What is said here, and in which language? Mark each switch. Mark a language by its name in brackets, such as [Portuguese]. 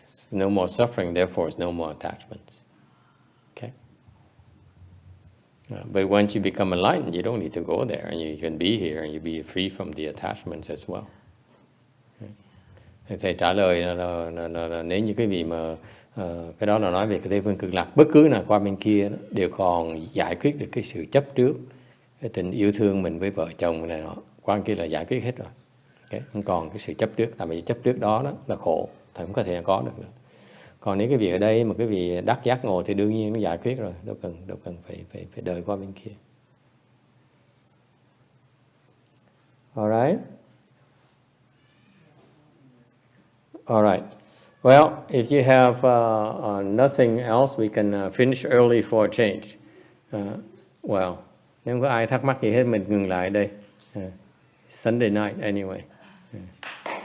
[English] No more suffering, therefore, it's no more attachments. Okay. But once you become enlightened, you don't need to go there, and you can be here, and you be free from the attachments as well. [Vietnamese] Thầy trả lời là nếu như cái vị mà cái đó là nói về cái Tây Phương Cực Lạc, bất cứ nào qua bên kia đó, đều còn giải quyết được cái sự chấp trước, cái tình yêu thương mình với vợ chồng này nọ, qua kia là giải quyết hết rồi. Okay. Không còn cái sự chấp trước, tại vì chấp trước đó là khổ, thầy không có thể có được nữa. Còn nếu cái vị ở đây mà cái vị đắc giác ngộ thì đương nhiên nó giải quyết rồi, đâu cần phải đợi qua bên kia. [English] Alright. All right. Well, if you have nothing else, we can finish early for a change. [Vietnamese] Well, nếu có ai thắc mắc gì hết, mình ngừng lại đây. [English] Sunday night anyway.